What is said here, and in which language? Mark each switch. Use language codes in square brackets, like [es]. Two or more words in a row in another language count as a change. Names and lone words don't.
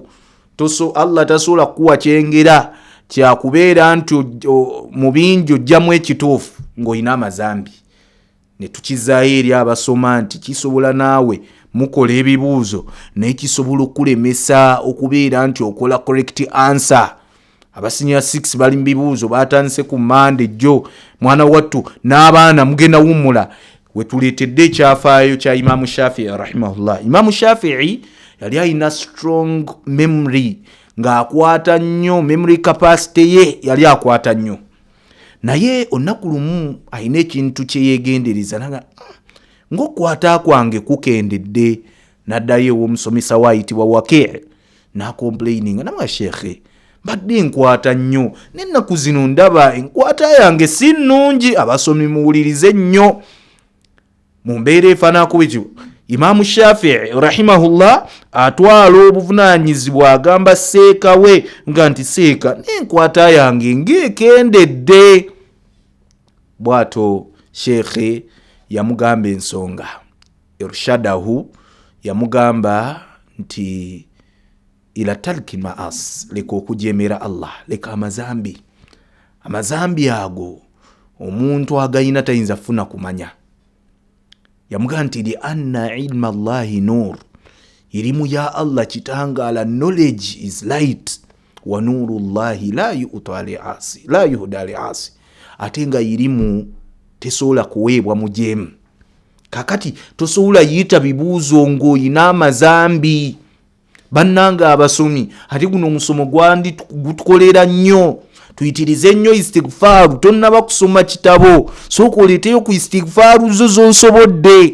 [lg] Allah tasobola kuwa kyengera kyakubeera nti mu bingi ojjamu ekituufu ng'olina amazambi. Ne tukizaayo eri abasoma nti kisobola naawe mukola ebibuuzo naye kisobola okulemesa okubeera nti okola [en] correct answer. [lg] Abasinya 6 bali mu bibuuzo batandise ku Mande jjo mwana wattu n'abaana mugenda wummula. Wetuleetedde ekyafaayo kya Imam Shafi'i rahimahullah. Imam Shafi'i yali alina [en] strong memory, [lg] ng'akwata nnyo, [en] memory capacity [lg] ye yali akwata nnyo. Naye olunaku lumu alina ekintu kye yeegendereza naga ng'okwata kwange kukendedde. N'addayo ew'omusomesa we ayitibwa Waki' n'acomplaininga namwa shekhe mbadde nkwata nnyo n'ennaku zino ndaba enkwata yange si nnungi. Abasomi muwulirize nnyo mu mbeera efaanako bwetyo. Imam Shafi'i rahimahullah atwala obuvunaanyizibwa agamba seeka we nga nti seeka n'enkwata yange ng'ekendedde. Bwato shekhe yamugamba ensonga, irshadahu yamugamba nti [ar] إلى ترك المعاصي, [lg] leka okujemera Allah, leka amazambi ago omuntu agayina tayinza funa kumanya. Yamugamba nti [ar] لأن علم الله نور, [lg] ilimu ya Allah kitangala, [en] knowledge is light, [ar] ونور الله لا يهدى لعاصي, [lg] ate nga ilimu tesobola kuweebwa mujemu. Kakati tosobola yita bibuuzo ng'oyina amazambi. Bannanga abasomi, ate guno omusomo gwandi gutukolera nnyo. Tuyitirize nnyo istighfaru, tonnaba kusoma kitabo, sooka oleeteyo ku istighfaru zo z'osobodde.